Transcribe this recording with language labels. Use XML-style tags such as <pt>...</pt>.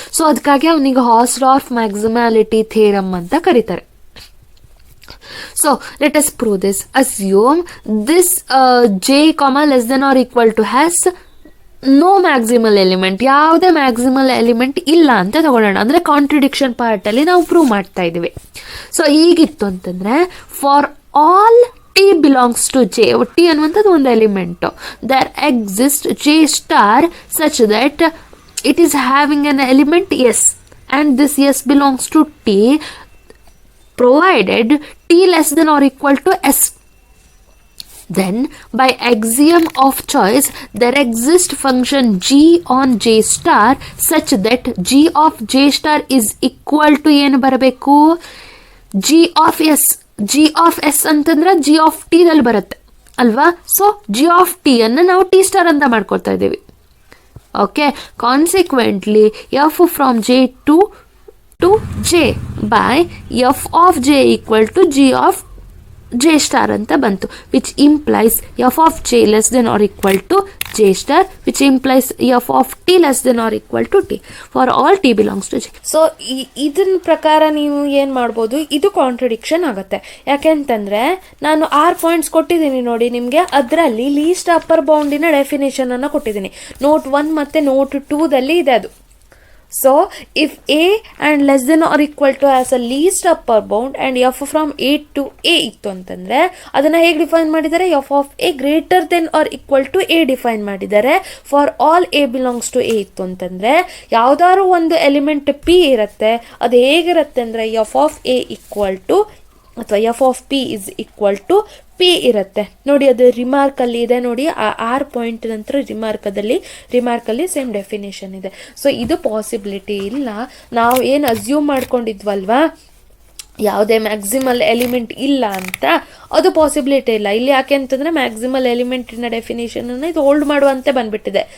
<kn>So ಅದಕ್ಕಾಗಿ ಅವನಿಗೆ ಹಾಸ್ಡಾರ್ಫ್ ಮ್ಯಾಕ್ಸಿಮ್ಯಾಲಿಟಿ theorem ಅಂತ ಕರೀತಾರೆ.</kn> <en>So let us prove this. Assume this j comma less than or equal to has no maximal element,</en> <kn>ಯಾವುದೇ maximal element ಇಲ್ಲ ಅಂತ ತಗೊಳ್ಳೋಣ. ಅಂದರೆ ಕಾಂಟ್ರಡಿಕ್ಷನ್ ಪಾರ್ಟಲ್ಲಿ ನಾವು ಪ್ರೂವ್ ಮಾಡ್ತಾ ಇದ್ದೀವಿ. ಸೊ ಈಗಿತ್ತು ಅಂತಂದರೆ</kn> <en>for all t belongs to j,</en> <kn>T ಅನ್ನುವಂಥದ್ದು ಒಂದು element,</kn> <en>There exist j star such that it is having an element s and this s belongs to t provided t less than or equal to s. Then by axiom of choice there exists function g on j star such that g of j star is equal to</en> <kn>ಏನು ಬರಬೇಕು? g of s ಅಂತಂದ್ರೆ g of t ದಲ್ಲಿ ಬರುತ್ತೆ ಅಲ್ವಾ? So g of t ಅನ್ನು ನಾವು t star ಅಂತ ಮಾಡ್ಕೊಳ್ತಾ ಇದ್ದೀವಿ.</kn> <en>okay, consequently f from j to j by f of j equal to g of j star</en> <kn>ಅಂತ ಬಂತು,</kn> <en>which implies f of j less than or equal to j star, which implies f of t less than or equal to t for all t belongs to j.</en> <kn>So ಇದನ್ನ ಪ್ರಕಾರ ನೀವು ಏನು ಮಾಡ್ಬೋದು, ಇದು contradiction ಆಗುತ್ತೆ. ಯಾಕೆಂತಂದರೆ ನಾನು 6 points ಕೊಟ್ಟಿದ್ದೀನಿ ನೋಡಿ ನಿಮಗೆ, ಅದರಲ್ಲಿ ಲೀಸ್ಟ್ ಅಪ್ಪರ್ ಬೌಂಡಿನ ಡೆಫಿನೇಷನ್ ಅನ್ನು ಕೊಟ್ಟಿದ್ದೀನಿ. ನೋಟ್ 1 ಮತ್ತು ನೋಟ್ 2ದಲ್ಲಿ ಇದೆ ಅದು.</kn> <en>So if a and less than or equal to has a least upper bound and f from a to a</en> <kn>ಇತ್ತು ಅಂತಂದ್ರೆ ಅದನ್ನ ಹೇಗೆ ಡಿಫೈನ್ ಮಾಡಿದ್ದಾರೆ?</kn> <en>f of a greater than or equal to a</en> <kn>define ಮಾಡಿದ್ದಾರೆ. For all a belongs to a ಇತ್ತು ಅಂತಂದ್ರೆ ಯಾವ್ದಾದ್ರು ಒಂದು ಎಲಿಮೆಂಟ್ p ಇರುತ್ತೆ, ಅದು ಹೇಗಿರುತ್ತೆ ಅಂದ್ರೆ f of a equal to ಅಥವಾ f of p is equal to p ಇರುತ್ತೆ ನೋಡಿ. ಅದು ರಿಮಾರ್ಕಲ್ಲಿ ಇದೆ ನೋಡಿ, ಆ 6 ಪಾಯಿಂಟ್ ನಂತರ ರಿಮಾರ್ಕಲ್ಲಿ ಸೇಮ್ ಡೆಫಿನೇಷನ್ ಇದೆ. ಸೊ ಇದು ಪಾಸಿಬಿಲಿಟಿ ಇಲ್ಲ. ನಾವು ಏನು ಅಸ್ಯೂಮ್ ಮಾಡ್ಕೊಂಡಿದ್ವಲ್ವಾ ಯಾವುದೇ ಮ್ಯಾಕ್ಸಿಮಲ್ ಎಲಿಮೆಂಟ್ ಇಲ್ಲ ಅಂತ, ಅದು ಪಾಸಿಬಿಲಿಟಿ ಇಲ್ಲ ಇಲ್ಲಿ. ಯಾಕೆ ಅಂತಂದರೆ ಮ್ಯಾಕ್ಸಿಮಲ್ ಎಲಿಮೆಂಟಿನ ಡೆಫಿನೇಷನನ್ನು ಇದು ಹೋಲ್ಡ್ ಮಾಡುವಂತೆ ಬಂದ್ಬಿಟ್ಟಿದೆ.</kn>